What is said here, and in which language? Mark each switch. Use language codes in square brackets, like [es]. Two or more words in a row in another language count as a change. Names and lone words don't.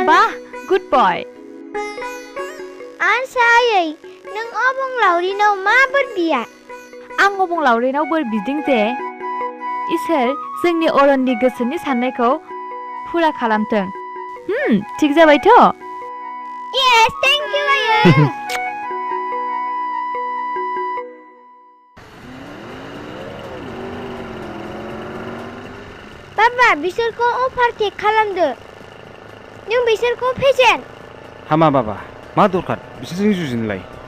[en] bah good bye [brx] आरसायै नों अबंलावरिनाव मा बोर बिया? आं अबंलावरिनाव बोर बिदों जे इसोर जोंनि अरननि गोसोनि साननायखौ फुरा खालामथों थिग जाबायथ' [en] Yes, thank you, [brx] आयै बाबा बिसोरखौ अभारटेक खालामदो नों बिसोरखौ फेजेन हामा बाबा मा दरखार बिसोरजों जुजिनोलाय